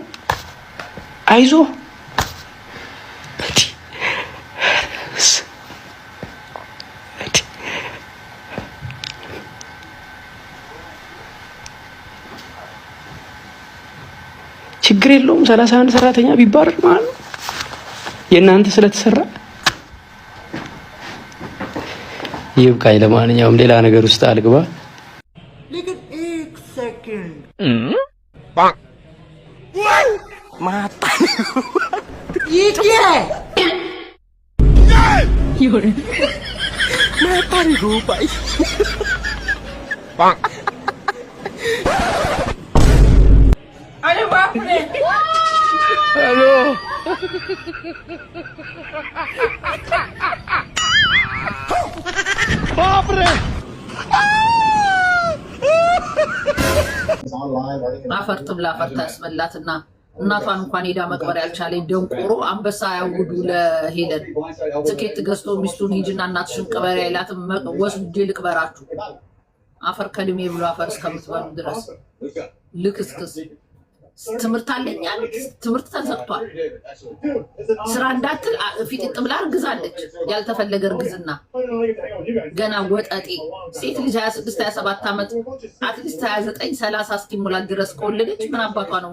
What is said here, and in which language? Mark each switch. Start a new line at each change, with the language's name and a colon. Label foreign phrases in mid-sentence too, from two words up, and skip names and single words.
Amharic: አይዞ ችግር የለውም 31 ሰራተኛ ቢባረር ማለት ነው የእናንተ ስለተሰራ ይብቃኝ። ለማንኛውም ሌላ ነገር ውስጥ አልግባ።
Hindi: लेकिन 1 सेकंड माता ये क्या है? माता रे रो भाई। अरे बाप रे। हेलो बाप रे।
Amharic: አፈር ትብላ አፈር ታስበላትና እናቷን እንኳን ሄዳ መቅበር ያልቻለ ደንቆሮ አንበሳ ያውዱ ለሄለን ትኬት ገዝቶ ሚስቱን ሂጂና እናትሽን ቅበሪ አይላትም። ወስጄ ልቅበራችሁ አፈር ከድሜ ብሎ አፈር እስከምትበሉ ድረስ ልክስክስ። ትምህርት አለኛ ትምህርት ተዘግቷል። ስራ እንዳትል ፊት ብላ እርግዛለች። ያልተፈለገ እርግዝና ገና ወጠጤ ሴት ልጅ 26 27 ዓመት አትሊስት 29 30 እስኪሞላት ድረስ ከወለደች ምን አባቷ ነው?